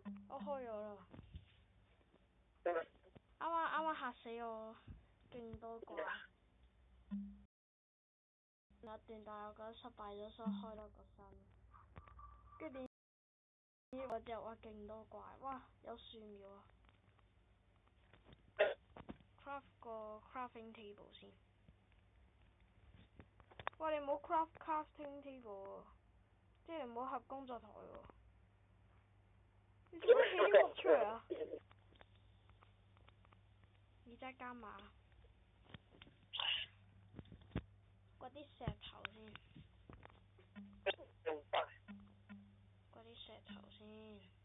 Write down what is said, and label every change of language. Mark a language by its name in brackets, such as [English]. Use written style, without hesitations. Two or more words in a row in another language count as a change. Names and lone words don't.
[Cantonese] 我開咗啦。啱嚇死我，勁多怪。有一段，但係我覺得失敗咗，所以開多個新。跟住點知我隻話勁多怪，哇！有樹苗啊！craft 個 [English] crafting table [Cantonese] 先。喂，你唔好 [English] crafting table [Cantonese] 喎，即係你唔好合工作台喎。你做咩起啲木出嚟啊？二隻加碼。掘啲石頭先。掘啲石頭先。